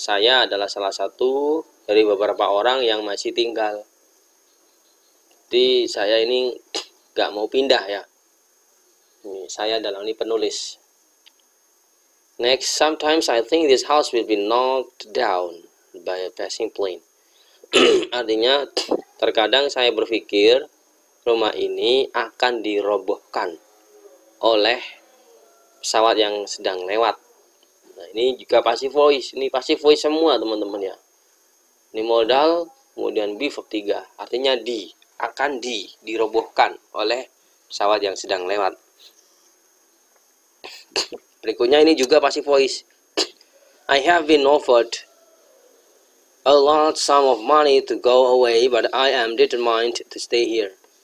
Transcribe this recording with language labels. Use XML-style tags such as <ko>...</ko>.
<id>Saya adalah salah satu dari beberapa orang yang masih tinggal. Jadi saya ini gak mau pindah ya. Ini saya dalam ini penulis.</id> <en>Next, sometimes I think this house will be knocked down by a passing plane.</en> <id>Artinya, terkadang saya berpikir rumah ini akan dirobohkan oleh pesawat yang sedang lewat. Nah, ini juga passive voice. Ini passive voice semua teman-teman ya. Ini modal, kemudian be verb 3. Artinya akan dirobohkan oleh pesawat yang sedang lewat. Berikutnya ini juga passive voice.</id> <en>I have been offered a large sum of money to go away, but I am determined to stay here.</en>